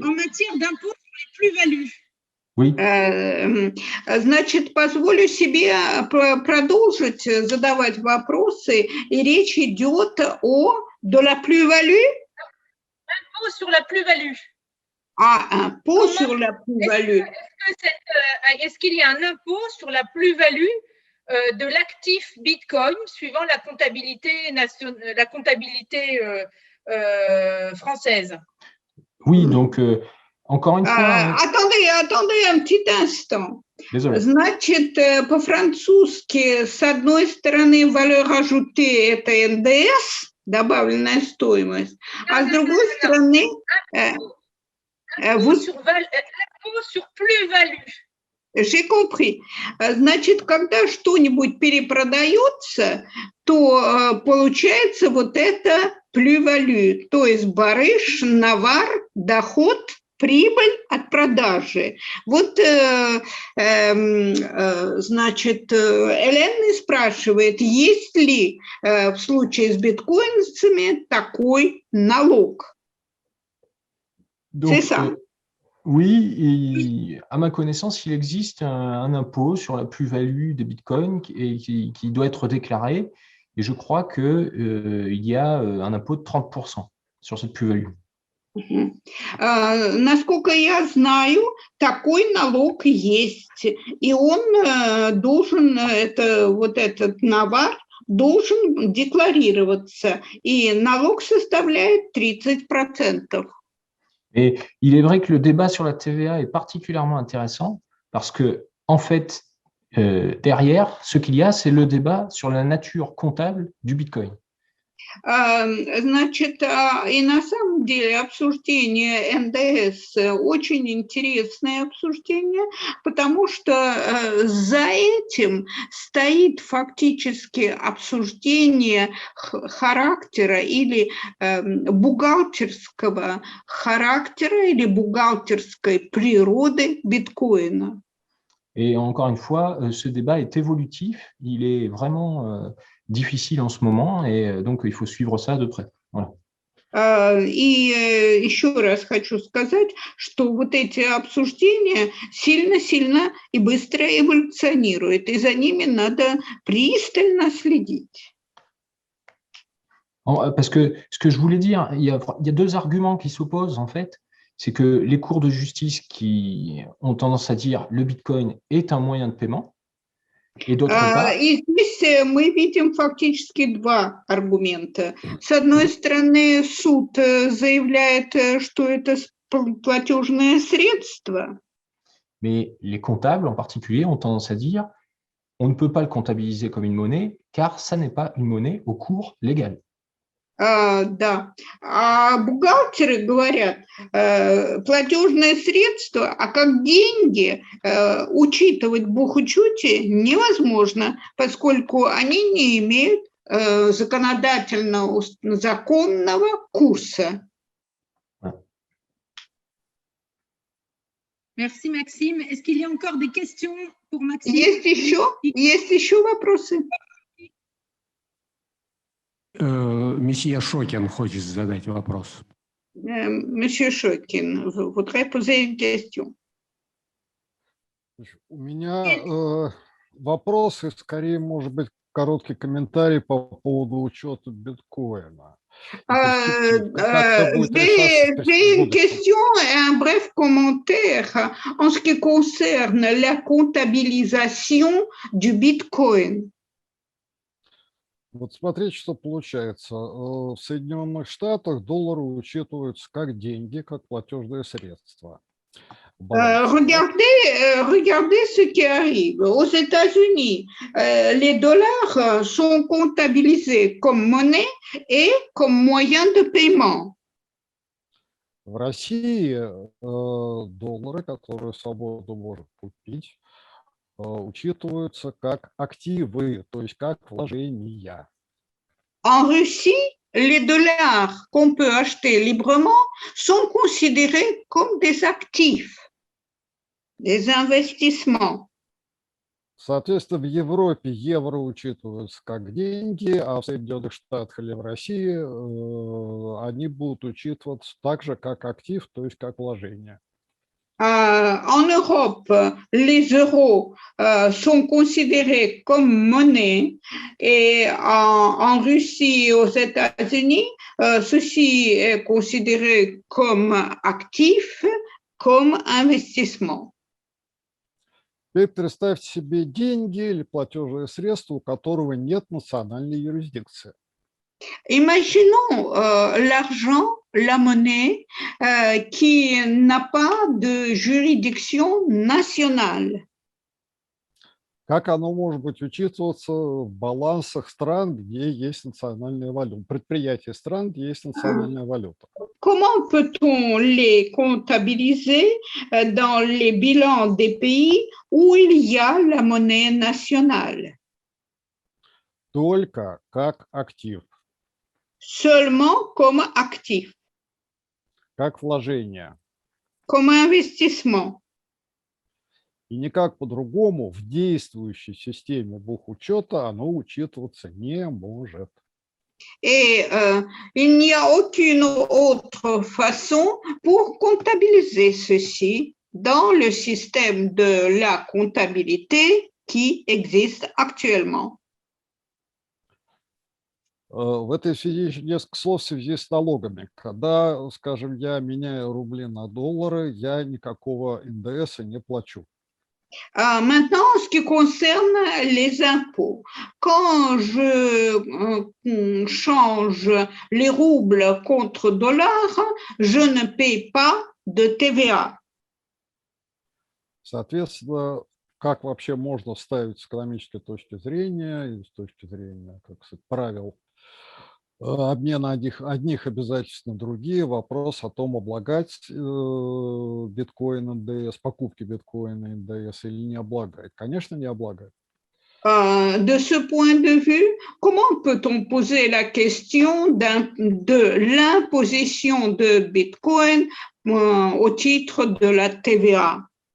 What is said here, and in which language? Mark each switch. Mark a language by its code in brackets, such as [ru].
[fr] En matière d'impôt sur les plus-values. Oui, [ru] Значит, позволю себе продолжить задавать вопросы, и речь идет о [fr] de la plus-value, Impôt sur la plus-value. un pot Comment- sur la plus-value. Est-ce qu'il y a un impôt sur la plus-value de l'actif Bitcoin suivant la comptabilité, française? oui, donc encore une fois, hein, Attendez un petit instant. désolé. [ru] Значит, по-французски, с одной стороны, [fr] valeur ajoutée [ru] – это НДС, добавленная стоимость, а с другой стороны, [fr] Impôt sur plus-value. j'ai compris. [ru] Значит, когда что-нибудь перепродается, то получается вот это plus-value, то есть барыш, навар, доход, прибыль от продажи. Вот, значит, Элена спрашивает, есть ли в случае с биткоинцами такой налог? [fr] Donc, C'est ça. oui, et à ma connaissance, il existe un impôt sur la plus-value des bitcoins qui doit être déclaré. Et je crois qu'il y a un impôt de 30% sur cette plus-value. [ru] Насколько я знаю, такой налог есть, и он должен, вот этот навар должен декларироваться, и налог составляет 30%. [fr] Et il est vrai que le débat sur la TVA est particulièrement intéressant parce que, en fait, derrière, ce qu'il y a, c'est le débat sur la nature comptable du Bitcoin. [ru] Значит, и на самом деле обсуждение НДС очень интересное обсуждение, потому что за этим стоит фактически обсуждение характера или бухгалтерского характера или бухгалтерской природы биткоина. [fr] Et encore une fois, ce débat est évolutif, il est vraiment difficile en ce moment, et donc il faut suivre ça de près. Voilà. [ru] И еще раз хочу сказать, что вот эти обсуждения сильно-сильно и быстро эволюционируют, и за ними надо пристально следить. [fr] Parce que ce que je voulais dire, il y a deux arguments qui s'opposent en fait. C'est que les cours de justice qui ont tendance à dire le Bitcoin est un moyen de paiement, et d'autre part… [ru] И здесь мы видим фактически два аргумента. С одной стороны, суд заявляет, что это платежное средство. [fr] Mais les comptables en particulier ont tendance à dire on ne peut pas le comptabiliser comme une monnaie car ça n'est pas une monnaie au cours légal. [ru] Да, а бухгалтеры говорят, платежное средство, а как деньги учитывать в бухучете невозможно, поскольку они не имеют законодательного, законного курса. [fr] Merci Maxime. Est-ce qu'il y a encore des questions pour Maxime? [ru] Есть еще вопросы? Месье Шокин хочет задать вопрос. [fr] Monsieur Шокин, voudrais poser une question. [ru] У меня вопросы, скорее, может быть, короткий комментарий по поводу учета биткоина. [fr] J'ai une question et un bref commentaire en ce qui concerne la comptabilisation du Bitcoin. [ru] Вот смотрите, что получается. В Соединенных Штатах доллары учитываются как деньги, как платежное средство. [fr] Regardez ce qui arrive. Aux États-Unis, les dollars sont comptabilisés comme monnaie et comme moyen de paiement. [ru] В России доллары, которые свободно можно купить, учитываются как активы, то есть как вложения. [fr] En Russie, les dollars qu'on peut acheter librement sont considérés comme des actifs, des investissements. [ru] Соответственно, в Европе евро учитываются как деньги, а в Соединенных Штатах или в России они будут учитываться так же, как актив, то есть как вложение. [fr] En Europe, les euros sont considérés comme monnaie et en Russie et aux États-Unis, ceci est considéré comme actif, comme investissement. [ru] Теперь представьте себе деньги или платежные средства, у которого нет национальной юрисдикции. [fr] Imaginons l'argent, la monnaie, qui n'a pas de juridiction nationale. [ru] Как оно может быть учитываться в балансах стран, где есть национальная валюта, предприятия стран, где есть национальная валюта? [fr] Comment peut-on les comptabiliser dans les bilans des pays où il y a la monnaie nationale? [ru] Только как актив, [fr] Seulement comme actif, [ru] как вложение. [fr] comme investissement. [ru] И никак по-другому в действующей системе бухучета оно учитываться не может. [fr] Et il n'y a aucune autre façon pour comptabiliser ceci dans le système de la comptabilité qui existe actuellement. [ru] В этой связи еще несколько слов в связи с налогами. Когда, скажем, я меняю рубли на доллары, я никакого НДС не плачу. [fr] Maintenant, en ce qui concerne les impôts, quand je change les roubles contre dollars, je ne paie pas de TVA. [ru] Соответственно, как вообще можно ставить с экономической точки зрения и с точки зрения, как сказать, правил обмена одних обязательств на другие, вопрос о том, облагать биткоин НДС, покупки биткоина НДС или не облагать. Конечно, не облагать. [fr] De ce point de vue, comment peut-on poser la question de l'imposition de Bitcoin au titre de la TVA?